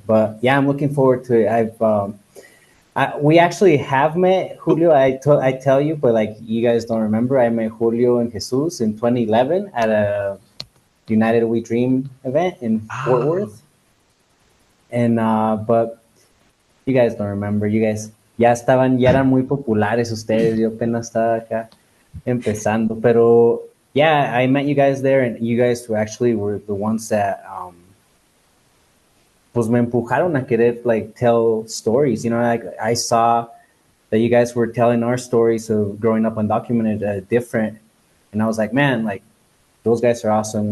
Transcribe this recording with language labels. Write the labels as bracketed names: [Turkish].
[English] But yeah, I'm looking forward to it. We actually have met Julio. I tell you, but like you guys don't remember. I met Julio and Jesus in 2011 at a United We Dream event in Fort Worth. And but you guys don't remember. You guys [Spanish] ya eran muy populares ustedes. Yo apenas estaba acá empezando. [English] Pero yeah, I met you guys there, and you guys were the ones that [Spanish] pues me empujaron a querer [English] like tell stories. Like I saw that you guys were telling our stories of growing up undocumented, different, and I was like, man, like those guys are awesome.